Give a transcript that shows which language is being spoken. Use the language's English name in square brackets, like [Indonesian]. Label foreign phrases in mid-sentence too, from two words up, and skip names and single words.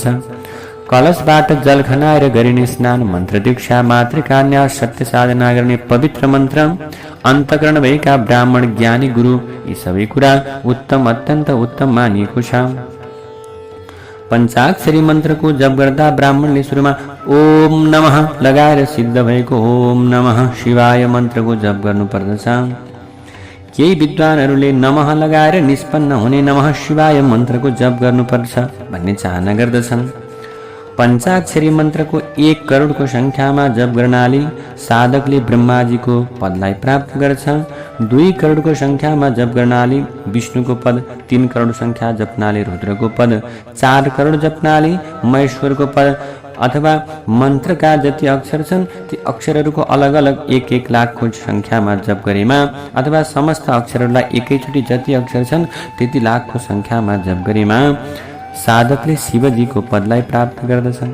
[Nepali] कलशबाट जल खनाएर गरिने स्नान, मन्त्र दीक्षा, मातृकान्या, सत्य साधना गर्ने पवित्र मन्त्र, अन्तःकरण भएका ब्राह्मण ज्ञानी गुरु, यी सबै कुरा उत्तम अत्यन्त उत्तम मानिएको छ। पञ्चाक्षरी मन्त्रको जप गर्दा ब्राह्मणले सुरुमा [Sanskrit] ओम नमः [Nepali] लगाएर सिद्ध भएको [Sanskrit] ओम नमः शिवाय [Nepali] मन्त्रको जप गर्नुपर्दछ। केही विद्वानहरूले नमः लगाएर निष्पन्न हुने [Sanskrit] नमः शिवाय [Nepali] मन्त्रको जप गर्नुपर्छ भन्ने चाहना गर्दछन्। पञ्चाक्षरी मन्त्रको 1 करोडको संख्यामा जप गर्नाले साधकले ब्रह्माजीको पदलाई प्राप्त गर्छ। 2 करोडको संख्यामा जप गर्नाले विष्णुको पद, 3 करोड संख्या जप्नाले रुद्रको पद, 4 करोड जप्नाले महेश्वरको पद, अथवा मन्त्रका जति अक्षर छन् ती अक्षरहरूको अलग अलग 1-1 लाखको संख्यामा जप गरेमा अथवा समस्त अक्षरहरूलाई एकैचोटि जति अक्षर छन् त्यति लाखको संख्यामा जप गरेमा साधकले शिवजीको पदलाई प्राप्त गर्दछन्।